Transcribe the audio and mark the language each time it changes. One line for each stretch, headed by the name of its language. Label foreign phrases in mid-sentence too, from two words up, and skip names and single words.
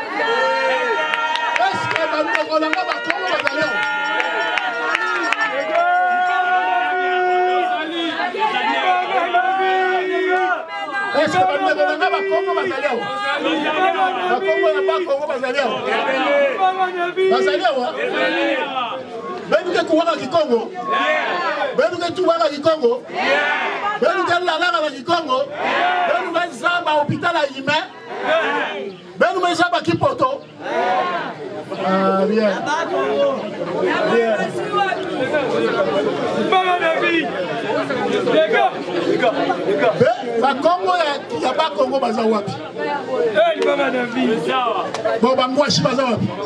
Lingala: eske bandeko nanga bakongo bazali awa eske bandeko nanga bakongo bazali awa bakongo ya bakongo bazali awa bazali awa benuke kuwaka kikongo benuke tuwaka kikongo benuke lalaka na kikongo benuke zamba hôpital ya ime benuke zamba kipoto
French: bien bien
Lingala: bakongo ya bakongo baza wapi bo bangwashi baza wapi